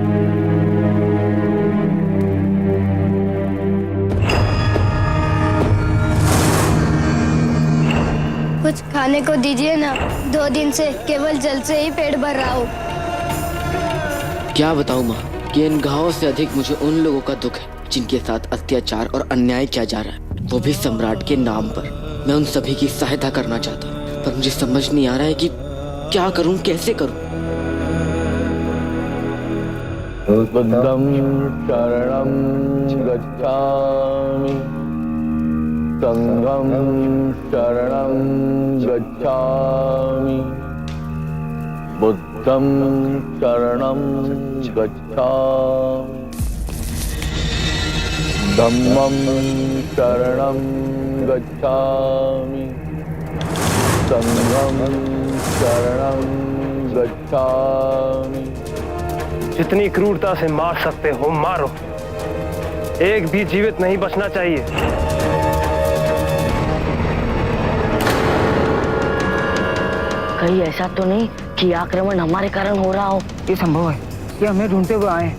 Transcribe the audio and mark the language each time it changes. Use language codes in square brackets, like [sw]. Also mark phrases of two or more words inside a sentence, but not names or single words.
[hi] कुछ खाने को दीजिए ना, 2 दिन से केवल जल से ही पेट भर रहा हूँ। क्या बताऊँ माँ कि इन घावों से अधिक मुझे उन लोगों का दुख है जिनके साथ अत्याचार और अन्याय किया जा रहा है, वो भी सम्राट के नाम पर। मैं उन सभी की सहायता करना चाहता हूँ, पर मुझे समझ नहीं आ रहा है कि क्या करूँ, कैसे करूँ। [pi] बुद्धं शरणं गच्छामि, संघं शरणं गच्छामि, बुद्धं शरणं गच्छामि, धम्मं शरणं गच्छामि, संघं शरणं गच्छामि। [hi] जितनी क्रूरता से मार सकते हो मारो, एक भी जीवित नहीं बचना चाहिए। कहीं ऐसा तो नहीं कि आक्रमण हमारे कारण हो रहा हो? ये संभव है कि हमें ढूंढते हुए आए,